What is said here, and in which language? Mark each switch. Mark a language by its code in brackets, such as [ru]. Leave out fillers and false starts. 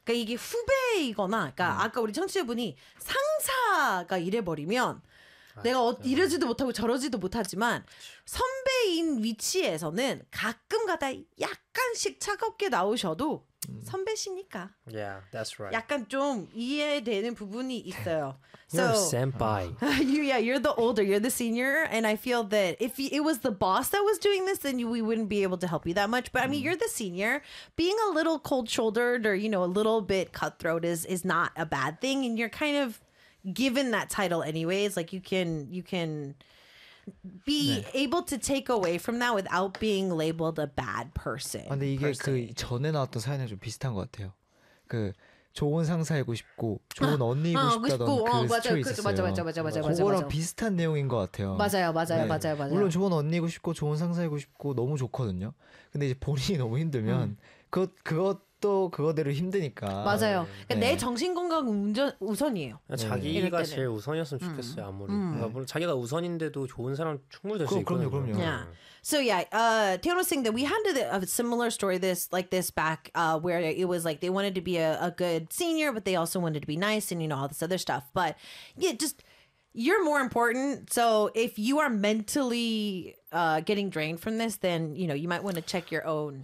[ko] 그러니까 이게 후배이거나 그러니까 아까 우리 청취자분이 상사가 이래버리면 내가 이러지도 못하고 저러지도 못하지만 선배인 위치에서는 가끔가다 약간씩 차갑게 나오셔도 선배시니까 [en] Yeah, that's right. [ko] 약간 좀 이해되는 부분이 있어요. [en] You're so, a senpai. Yeah, you're the older, you're the senior, and I feel that if it was the boss that was doing this, then we wouldn't be able to help you that much. But I mean, you're the senior. Being a little cold-shouldered or, you know, a little bit cutthroat is not a bad thing, and you're kind of given that title anyways. Like, you can be [ko] 네. [en] able to take away from that without being labeled a bad person. [ko] 근데 이게 그 전에 나왔던 사연이랑 좀 비슷한 것 같아요. 그 좋은 상사이고 싶고 좋은 언니이고 싶다던 그 스토리 있었어요. 그거랑 비슷한 내용인 것 같아요. 맞아요. 물론 좋은 언니이고 싶고 좋은 상사이고 싶고 너무 좋거든요. 근데 이제 본인이 너무 힘들면 그것도 그거대로 힘드니까. 맞아요. 그러니까 네. 내 정신 건강 우선이에요. 자기가 제일 우선이었으면 좋겠어요. 아무리 그러니까 자기가 우선인데도 좋은 사람 충분히 될 수 있거든요. 그럼요. [en] Yeah. So yeah, Tiano was saying that we had a similar story like this back where it was like they wanted to be a good senior, but they also wanted to be nice and you know all this other stuff. But yeah, just you're more important. So if you are mentally getting drained from this, then you know you might want to check your own.